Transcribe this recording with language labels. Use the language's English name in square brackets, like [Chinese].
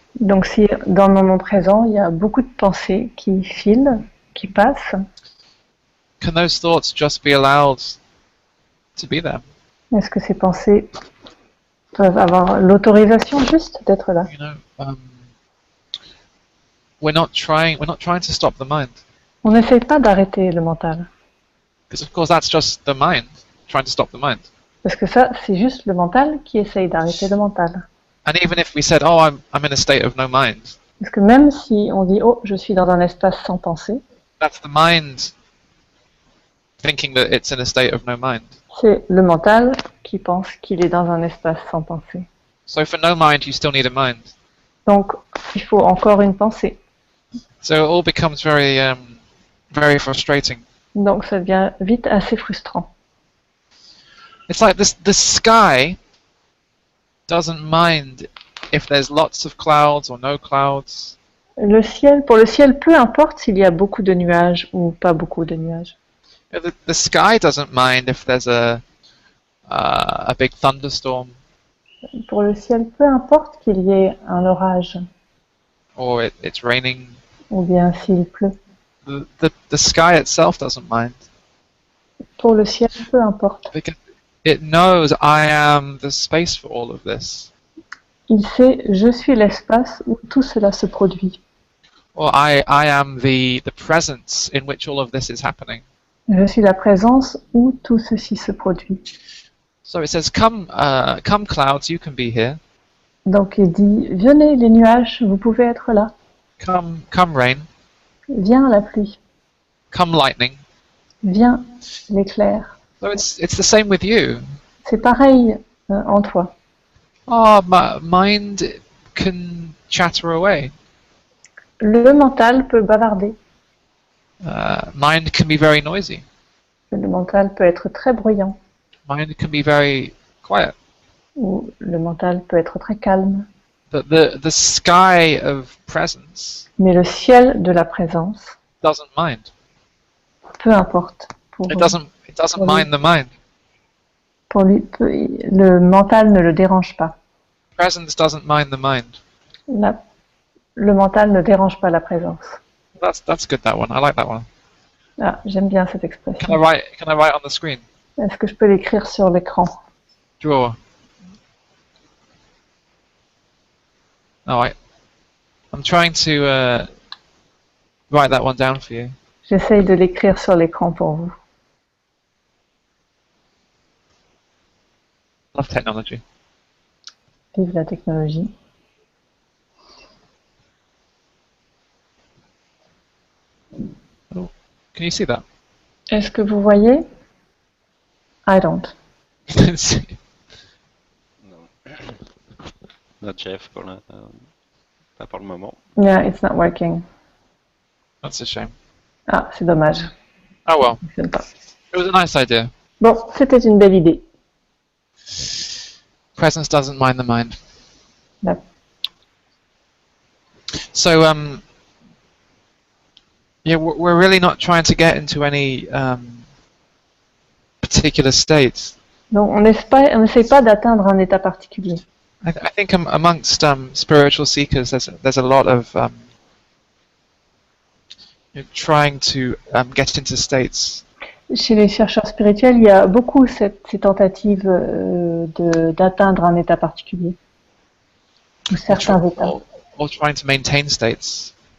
[French] Donc si dans le moment présent, il y a beaucoup de pensées qui filent, qui passent, [English] can those thoughts just be allowed to be there? [French] est-ce que ces pensées peuvent avoir l'autorisation juste d'être là? [English] You know, we're not trying to stop the mind, [French] On n'essaye pas d'arrêter le mental, [English] because of course that's just the mind trying to stop the mind. [French] parce que ça, c'est juste le mental qui essaye d'arrêter le mental. [English] And even if we said, "Oh, I'm in a state of no mind," [French] Parce que même si on dit « Oh, je suis dans un espace sans pensée », [English] that's the mind thinking that it's in a state of no mind. [French] c'est le mental qui pense qu'il est dans un espace sans pensée. [English] So for no mind, you still need a mind. [French] Donc, il faut encore une pensée. [English] So it all becomes very frustrating. [French] Donc, ça devient vite assez frustrant. [English] It's like the sky doesn't mind if there's lots of clouds or no clouds. [French] Le ciel, pour le ciel, peu importe s'il y a beaucoup de nuages ou pas beaucoup de nuages. [English] The sky doesn't mind if there's a big thunderstorm [French] Pour le ciel, peu importe qu'il y ait un orage [English] or it's raining. [French] ou bien s'il pleut. [English] the sky itself doesn't mind. [French] Pour le ciel, peu importe. [English] Because it knows I am the space for all of this. [French] Il sait, je suis l'espace où tout cela se produit. [English] Or I am the presence in which all of this is happening. [French] Je suis la présence où tout ceci se produit. [English] So it says, come clouds, you can be here. [French] Donc il dit, venez les nuages, vous pouvez être là. [English] Come rain. [French] Viens la pluie. [English] Come lightning. [French] Viens l'éclair. [English] So it's the same with you. [French] C'est pareil en toi. [English] Oh, my mind can chatter away. [French] Le mental peut bavarder. [English] Mind can be very noisy. [French] Le mental peut être très bruyant. [English] Mind can be very quiet. [French] Ou le mental peut être très calme. [English] But the sky of presence [French] Mais le ciel de la présence, [English] doesn't mind. [French] peu importe. [English] It doesn't mind the mind. [French] Pour lui, le mental ne le dérange pas. [English] Presence doesn't mind the mind. [French] Le mental ne dérange pas la présence. [English] That's good, that one. I like that one. [French] Ah, j'aime bien cette [English] Can [French] expression. [English] I write on the screen? [French] Est-ce que je peux l'écrire sur l'écran? [English] Draw. No, I'm trying to write that one down for you. [French] J'essaye de l'écrire sur l'écran pour vous. [English] Love technology. [French] Vive la technologie. [English] Oh, can you see that? [French] Est-ce que vous voyez? [English] I don't. [French] Non. [English] Not [French] Jeff, pas pour le moment. [English] Yeah, it's not working. That's a shame. [French] Ah, c'est dommage. [English] Oh well. [French] Ça fonctionne pas. [English] It was a nice idea. [French] Bon, c'était une belle idée. [English] Presence doesn't mind the mind. [French] Là. [English] So, yeah, we're really not trying to get into any particular state. [French] Donc, on n'essaie pas d'atteindre un état particulier. [English] I think amongst spiritual seekers, there's a lot of trying to get into states. [French] Chez les chercheurs spirituels, il y a beaucoup ces tentatives d'atteindre un état particulier, ou certains états, [English] or trying to maintain states.